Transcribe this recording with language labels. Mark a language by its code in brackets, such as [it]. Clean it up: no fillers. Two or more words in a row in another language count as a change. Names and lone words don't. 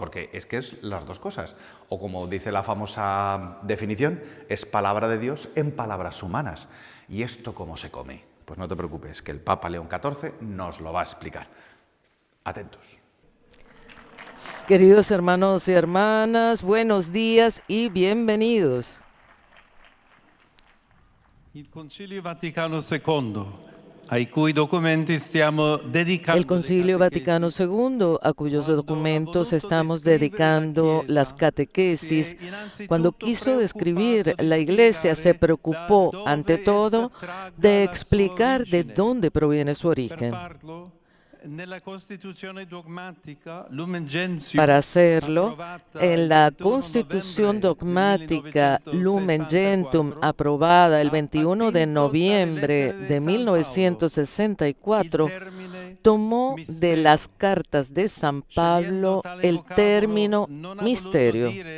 [es] Porque es que es las dos cosas, o como dice la famosa definición, es palabra de Dios en palabras humanas. ¿Y esto cómo se come? Pues no te preocupes, que el Papa León XIV nos lo va a explicar. Atentos. Queridos hermanos y hermanas, buenos días y bienvenidos. [it] Il Concilio Vaticano II, ai cui documenti stiamo dedicando [es] El Concilio Vaticano II, a cuyos documentos estamos dedicando las catequesis, cuando quiso describir la Iglesia, se preocupó, ante todo, de explicar de dónde proviene su origen. Para hacerlo, en la Constitución Dogmática Lumen Gentium, aprobada el 21 de noviembre de 1964, tomó de las cartas de San Pablo el término misterio.